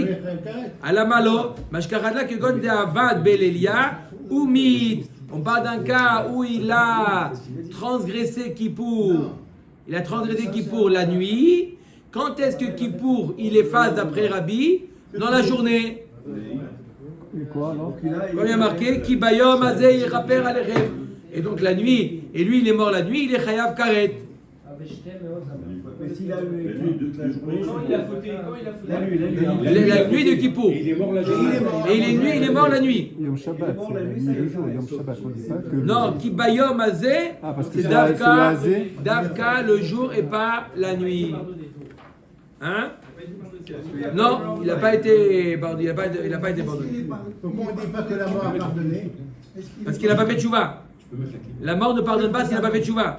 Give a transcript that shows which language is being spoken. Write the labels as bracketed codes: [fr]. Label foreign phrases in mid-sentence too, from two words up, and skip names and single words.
[fr] Alamalo, mashkaradla que gon de avad belelia ou mit. On parle d'un cas où il a transgressé Kippour. Il a transgressé Kippour la nuit. Quand est-ce que Kippour il efface d'après Rabbi? Dans la journée. Et quoi alors? Comme il y a marqué, [he] כי ביום הזה יכפר עליכם. [fr] Et donc la nuit, et lui il est mort la nuit, il est [he] חייב כרת. [fr] Mais s'il a eu Quand il a fauté, La nuit de Kippour. Il est mort la journée. Et il est mort la nuit. [he] יום שבת, [fr] c'est la nuit le jour. [he] יום שבת, [fr] on dit pas que. Non, [he] כי ביום הזה, [fr] Ah, parce que c'est c'est le azé. Davka le jour et pas la nuit. Hein? Non, il n'a pas été pardonné. Il n'a pas été pardonné. Pourquoi on ne dit pas que la mort a pardonné? Parce qu'il n'a pas fait tchouva. La mort ne pardonne pas s'il n'a pas fait tchouva.